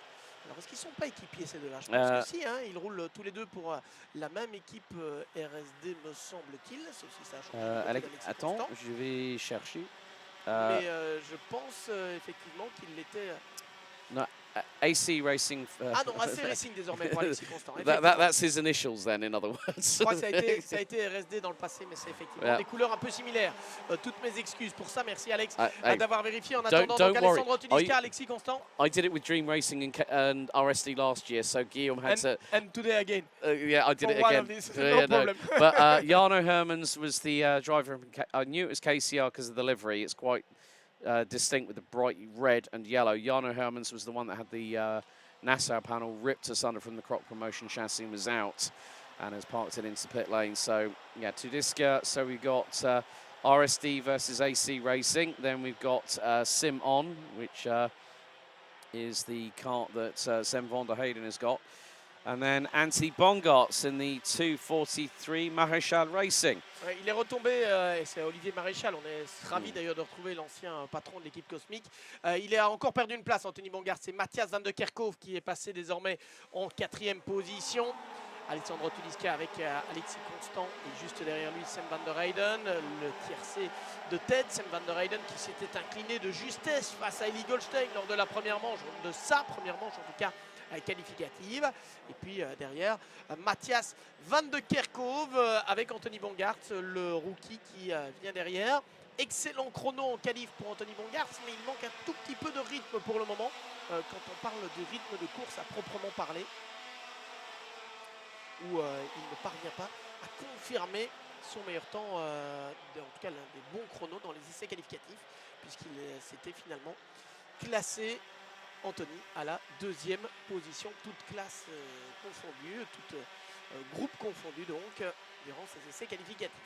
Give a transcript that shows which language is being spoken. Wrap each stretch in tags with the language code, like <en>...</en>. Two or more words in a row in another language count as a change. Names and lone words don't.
<fr>Alors, est-ce qu'ils ne sont pas équipiers ces deux-là? Je pense que si, hein, ils roulent tous les deux pour la même équipe RSD, me semble-t-il. Ça a changé Alex, attends, Constant. Je vais chercher. Mais je pense effectivement qu'il l'était.</fr> <en>No, AC Racing.</en> <fr>Ah non, AC Racing désormais pour Alexis Constant.</fr> <en>That's his initials then, in other words.</en> <fr>Je crois que ça a été RSD dans le passé, mais c'est effectivement des couleurs un peu similaires. Toutes mes excuses pour ça. Merci Alex d'avoir vérifié. En attendant, donc Alessandro Tudiska, Alexis Constant.</fr> <en>I did it with Dream Racing and RSD last year, so Guillaume had to. And today again. Yeah, I did it again. No problem. But Jarno Hermans was the driver. I knew it was KCR because of the livery. It's quite distinct with the bright red and yellow. Jarno Hermans was the one that had the Nassau panel ripped asunder from the Croc Promotion chassis and was out and has parked it into pit lane. So, yeah, Tudiska. So we've got RSD versus AC Racing. Then we've got Sim On, which is the kart that Sam van der Heyden has got. And then Anthony Bongartz in the 243 Maréchal Racing.</en> <fr>Ouais, il est retombé, et c'est Olivier Maréchal, on est ravis d'ailleurs de retrouver l'ancien patron de l'équipe Cosmique. Il a encore perdu une place, Anthony Bongartz, c'est Mathias Van de Kerkhove qui est passé désormais en 4e position. Alessandro Tudiska avec Alexis Constant et juste derrière lui Sam van der Heyden, le tiercé de tête. Sam van der Heyden qui s'était incliné de justesse face à Eli Goldstein lors de la première manche, de sa première manche en tout cas, qualificative. Et puis derrière, Mathias Van de Kerkhove avec Anthony Bongartz, le rookie qui vient derrière. Excellent chrono en qualif pour Anthony Bongartz, mais il manque un tout petit peu de rythme pour le moment, quand on parle de rythme de course à proprement parler, où il ne parvient pas à confirmer son meilleur temps, en tout cas l'un des bons chronos dans les essais qualificatifs, puisqu'il s'était finalement classé, Anthony, à la 2e position, toute classe confondue, tout groupe confondu donc, durant ces essais qualificatifs.</fr>